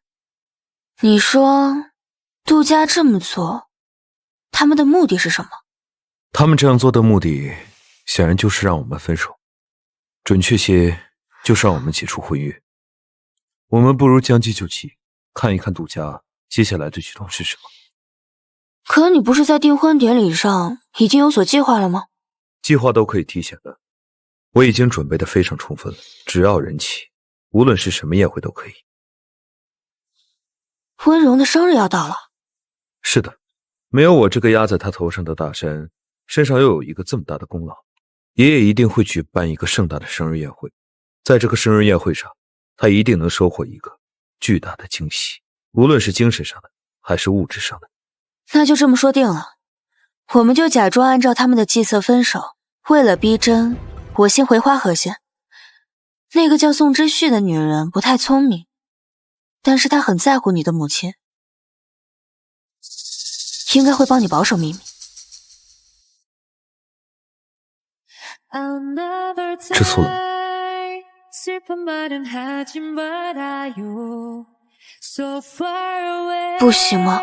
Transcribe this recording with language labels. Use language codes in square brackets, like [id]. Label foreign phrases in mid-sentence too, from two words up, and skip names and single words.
[zh] 你說杜家這麼做，他們的目的是什麼？他們這樣做的目的顯然就是讓我們分手，準確些就是讓我們解除婚約。我們不如將計就計，看一看杜家接下來的舉動是什麼。可你不是在訂婚典禮上已經有所計劃了嗎？計劃都可以提前的，我已經準備得非常充分了，只要人氣，無論是什麼宴會都可以。溫柔的生日要到了。是的，沒有我這個壓在他頭上的大山，身上又有一個這麼大的功勞，爺爺一定會舉辦一個盛大的生日宴會。在這個生日宴會上，他一定能收穫一個巨大的驚喜，無論是精神上的還是物質上的。那就這麼說定了，我們就假裝按照他們的計策分手。為了逼真，我先回花河縣。那個叫宋之旭的女人不太聰明，但是她很在乎你的母親，應該會幫你保守秘密。吃醋了？不行嗎？